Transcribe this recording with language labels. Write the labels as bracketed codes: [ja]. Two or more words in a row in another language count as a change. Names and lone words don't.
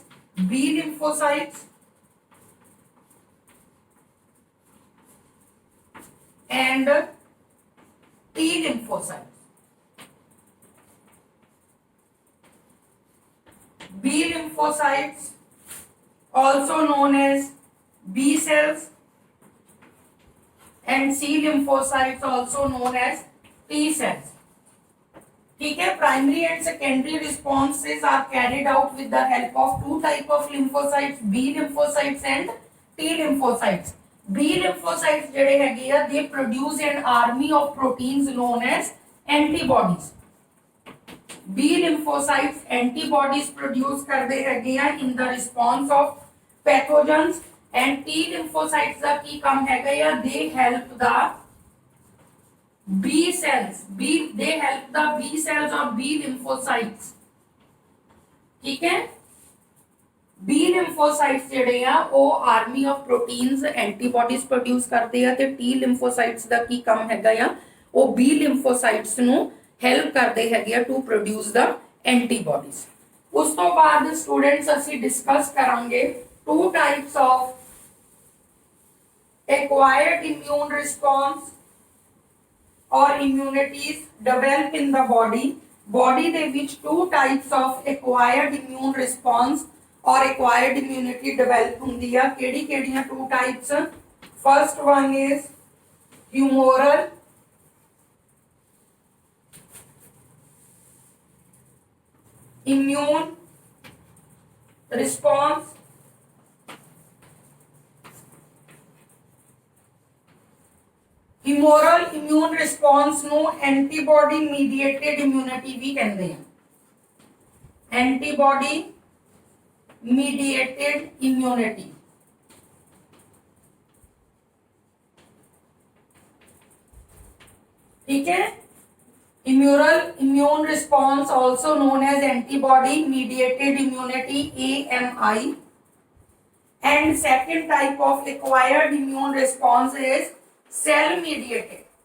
[en] B lymphocytes and T lymphocytes. B lymphocytes also known as B cells and C lymphocytes also known as T cells. [hi] ठीक है, [en] primary and secondary responses are carried out with the help of two type of lymphocytes, B lymphocytes and T lymphocytes. B lymphocytes [pa] ਜਿਹੜੇ ਹੈਗੇ ਆ [en] they produce an army of proteins known as antibodies. B lymphocytes antibodies produce [pa] ਕਰਦੇ ਹੈਗੇ ਆ [en] in the response of pathogens, and T lymphocytes [pa] ਦਾ ਕੀ ਕੰਮ ਹੈਗਾ ਆ [en] they help the B cells, they help the B cells or B lymphocytes। [hi] ठीक है, [en] B lymphocytes [pa] ਜਿਹੜੇ ਆ ਉਹ [en] army of proteins antibodies produce [pa] ਕਰਦੇ ਆ ਤੇ [en] T lymphocytes [pa] ਦਾ ਕੀ ਕੰਮ ਹੈਗਾ ਆ ਉਹ [en] B lymphocytes [pa] ਨੂੰ ਹੈਲਪ ਕਰਦੇ ਹੈਗੇ ਆ [en] to produce the antibodies. [pa] ਉਸ ਤੋਂ ਬਾਅਦ ਸਟੂਡੈਂਟਸ ਅਸੀਂ ਡਿਸਕਸ ਕਰਾਂਗੇ [en] two types of acquired immune response or immunities develop in the body [pa] ਦੇ ਵਿੱਚ [en] two types of acquired immune response or acquired immunity develop [pa] ਹੁੰਦੀ ਆ। ਕਿਹੜੀ ਕਿਹੜੀਆਂ [en] two types? first one is humoral immune response, humoral immune response [pa] ਨੂੰ [en] antibody mediated immunity [pa] ਵੀ ਕਹਿੰਦੇ ਆ। [en] antibody mediated immunity, [hi] ठीक है, [en] humoral immune response also known as antibody mediated immunity AMI, and second type of acquired immune response is cell mediated।